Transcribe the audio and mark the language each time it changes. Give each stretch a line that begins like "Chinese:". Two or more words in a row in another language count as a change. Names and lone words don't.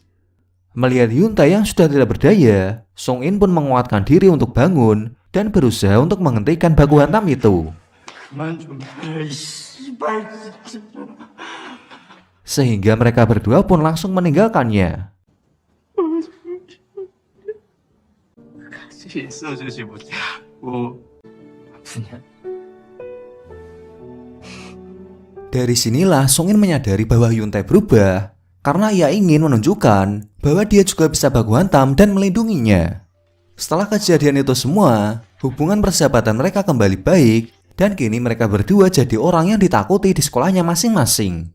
Indonesian: Melihat Hyun Tae yang sudah tidak berdaya, Sung In pun menguatkan diri untuk bangun dan berusaha untuk menghentikan baku hantam itu. Sehingga mereka berdua pun langsung meninggalkannya.
Korean: 있어주지 못하고 아프냐?
Indonesian: Dari sinilah Sung In menyadari bahwa Hyun Tae berubah karena ia ingin menunjukkan bahwa dia juga bisa baku hantam dan melindunginya. Setelah kejadian itu semua, hubungan persahabatan mereka kembali baik dan kini mereka berdua jadi orang yang ditakuti di sekolahnya masing-masing.